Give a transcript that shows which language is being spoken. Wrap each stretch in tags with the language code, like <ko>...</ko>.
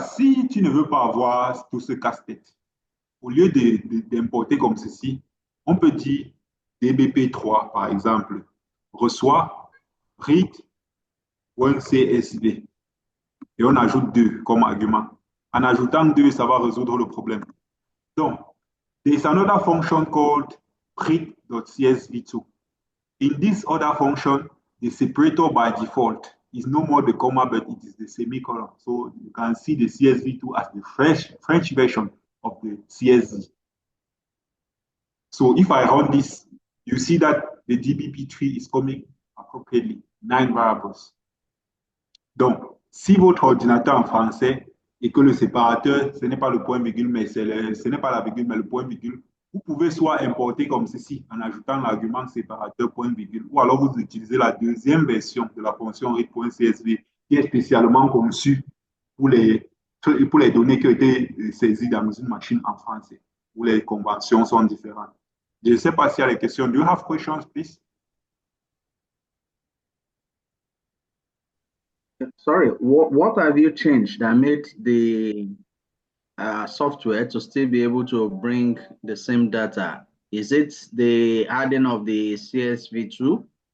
<fr>Si tu ne veux pas avoir tout ce casse-tête, au lieu d'importer comme ceci, on peut dire DBP3, par exemple, reçoit read.csv. Et on ajoute 2 comme argument. En ajoutant 2, ça va résoudre le problème.</fr> <en>Donc, there is another function called print.csv2. In this other function, the separator by default is no more the comma, but it is the semicolon. So you can see the CSV2 as the French version of the CSV. So if I run this, you see that the DBP3 is coming appropriately, 9 variables.</en> <fr>Donc, si votre ordinateur en français et que le séparateur, ce n'est pas le point virgule, mais ce n'est pas la virgule, mais le point virgule, vous pouvez soit importer comme ceci en ajoutant l'argument séparateur point virgule, ou alors vous utilisez la deuxième version de la fonction read.csv qui est spécialement conçue pour les données qui ont été saisies dans une machine en français, où les conventions sont différentes. Je ne sais pas s'il y a des questions.</fr> <en>Do you have questions, please? Sorry, what have you changed that made the software to still be able to bring the same data? Is it the adding of the CSV2?</en>